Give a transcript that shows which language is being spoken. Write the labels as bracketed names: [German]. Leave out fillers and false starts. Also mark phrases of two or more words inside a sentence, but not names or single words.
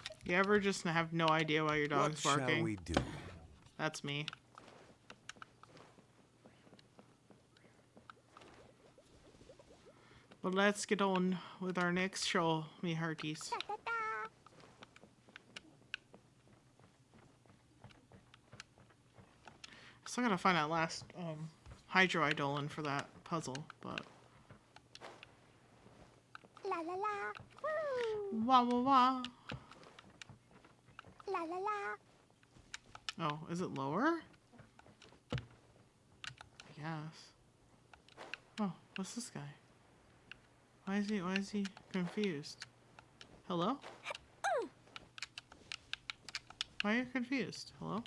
[English] You ever just have no idea why your What dog's shall barking? we do? That's me. But let's get on with our next show, me hearties. Da, da, da. Still gotta find that last Hydro Eidolon for that puzzle, but La la la. Woo. wah wah wah. La la la. Oh, is it lower? I guess. Oh, what's this guy? Why is he confused? Hello? Why are you confused? Hello?